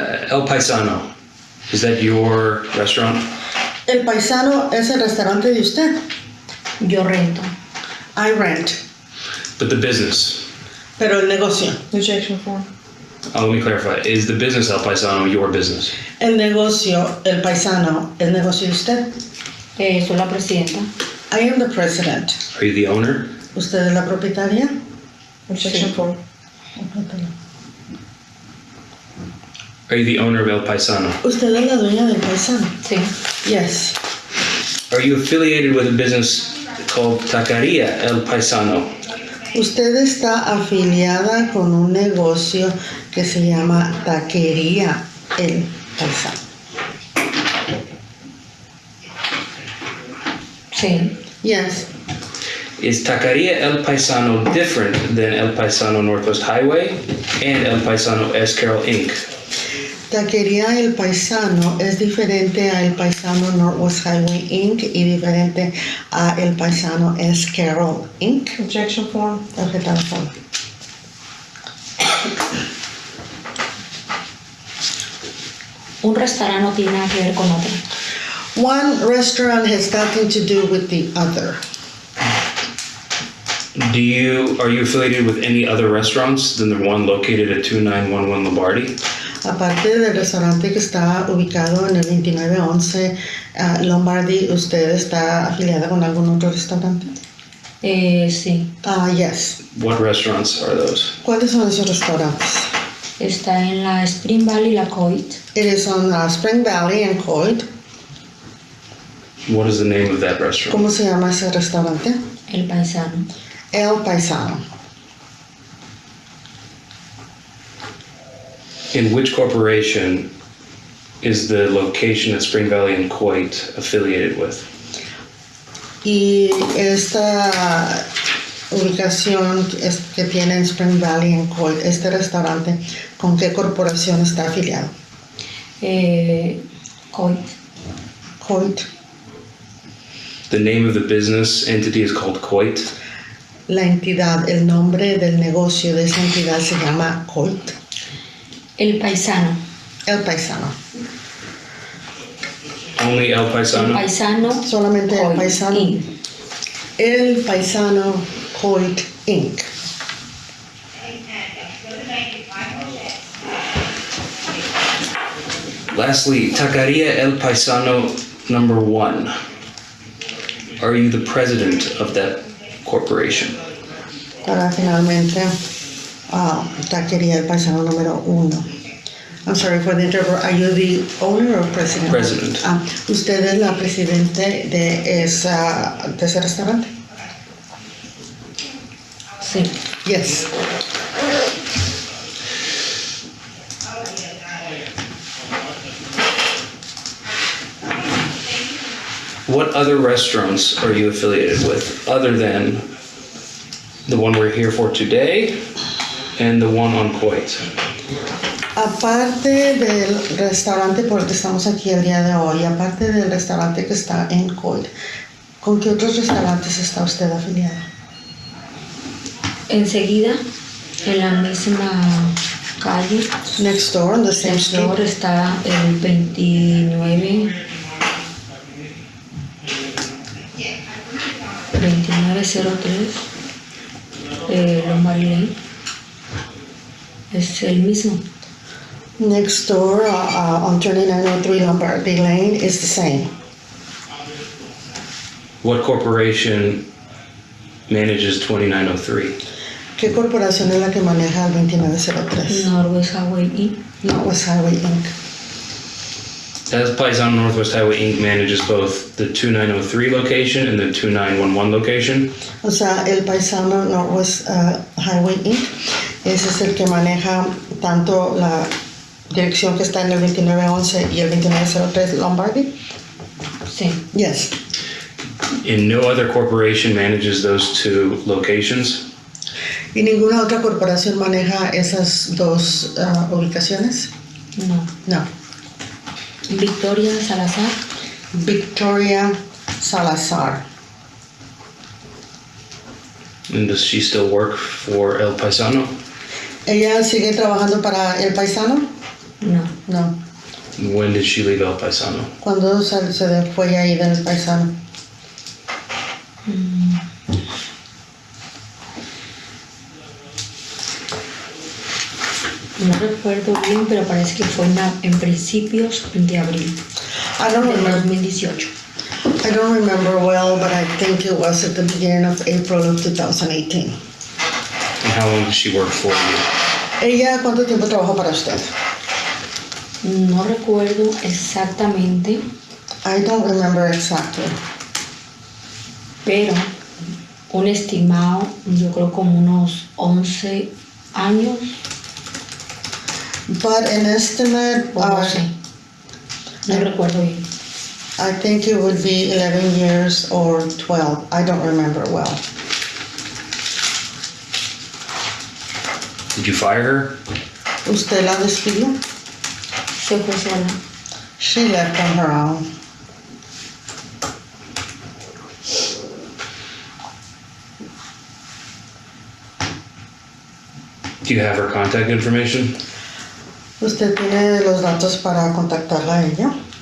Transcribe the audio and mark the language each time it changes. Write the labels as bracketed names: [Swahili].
[English] El Paisano, is that your restaurant? [Spanish] ¿El Paisano es el restaurante de usted? Yo rento. [English] I rent. But the business? [Spanish] Pero el negocio. [English] Objection form. let me clarify. Is the business El Paisano your business? [Spanish] El negocio, el paisano, el negocio de usted. Soy la presidenta. [English] I am the president. Are you the owner? [Spanish] ¿Usted es la propietaria? [English] Objection [Spanish] Sí. 4. [English] Are you the owner of El Paisano? [Spanish] ¿Usted es la dueña del paisano? Sí. [English] Yes. Are you affiliated with a business called Taqueria El Paisano? [Spanish] Usted está afiliada con un negocio que se llama Taquería El Paisano. Sí. [English] Yes. Is Taqueria El Paisano different than El Paisano Northwest Highway and El Paisano S. Carroll Inc.? [Spanish] Taquería El Paisano es diferente a El Paisano Northwest Highway Inc. y diferente a El Paisano S. Carroll Inc. [English] Objection 4. [Spanish] Objetar la forma. Un restaurante no tiene nada que ver con otro. [English] One restaurant has nothing to do with the other. Are you affiliated with any other restaurants than the one located at 2911 Lombardi? [Spanish] Aparte del restaurante que está ubicado en el 2911 Lombardi, ¿usted está afiliada con algún otro restaurante? Sí. [English] Yes. What restaurants are those? [Spanish] ¿Cuáles son esos restaurantes? Está en la Spring Valley, la Coit. [English] It is on Spring Valley and Coit. What is the name of that restaurant? [Spanish] ¿Cómo se llama ese restaurante? El Paisano. El Paisano. [English] In which corporation is the location at Spring Valley and Coit affiliated with? [Spanish] Y esta ubicación que tiene en Spring Valley en Coit, este restaurante, ¿con qué corporación está afiliado? Coit. Coit. [English] The name of the business entity is called Coit. [Spanish] La entidad, el nombre del negocio de esa entidad se llama Coit. El Paisano. El Paisano. [English] Only El El Paisano? Paisano. [Spanish] Solamente El Coit, Paisano. Inc. El Paisano Coit Inc. [English] Lastly, Taqueria El Paisano number 1. Are you the president of that corporation? [Spanish] Para finalmente, Taquería El Paisano número 1. [English] I'm sorry for the interval. Are you the owner or president? President. [Spanish] ¿Usted es la presidente de ese restaurante? Sí. [English] Yes. What other restaurants are you affiliated with other than the one we're here for today and the one on Coit? [Spanish] Aparte del restaurante por el que estamos aquí el día de hoy, aparte del restaurante que está en Coit, ¿con qué otros restaurantes está usted afiliado? Enseguida, en la misma calle, [English] Next door, on the same next door street. [Spanish] está el 29. 2903 Lombard Lane. Es el mismo. [English] Next door on 2903 Lombardi Lane is the same. What corporation manages 2903? [Spanish] ¿Qué corporación es la que maneja el 2903? Northwest Highway Inc. Northwest Highway Inc. El Paisano Northwest Highway Inc. [English] manages both the 2903 location and the 2911 location. [Spanish] O sea, el Paisano Northwest Highway Inc. Ese es el que maneja tanto la dirección que está en el 2911 y el 2903 Lombardi. Sí. [English] Yes. And no other corporation manages those two locations? [Spanish] ¿Y ninguna otra corporación maneja esas dos ubicaciones? No. No. Victoria Salazar. Victoria Salazar. [English] And does she still work for El Paisano? [Spanish] ¿Ella sigue trabajando para El Paisano? No. No. [English] When did she leave El Paisano? [Spanish] ¿Cuándo se fue ahí del Paisano? No recuerdo bien, pero parece que fue en principios de abril [English] I don't [Spanish] del [English] remember. 2018. I don't remember well, but I think it was at the beginning of April of 2018. And how long did she work for you? [Spanish] ¿Ella cuánto tiempo trabajó para usted? No recuerdo exactamente, [English] I don't remember exactly. [Spanish] pero un estimado, yo creo como unos 11 años, [English] But an estimate, [Spanish] o no sé. No recuerdo bien. [English] I think it would be 11 years or 12. I don't remember well. Did you fire her? [Spanish] ¿Usted la despidió? Se fue sola. [English] She left on her own. Do you have her contact information? [Spanish] ¿Usted tiene los datos para contactarla a ella?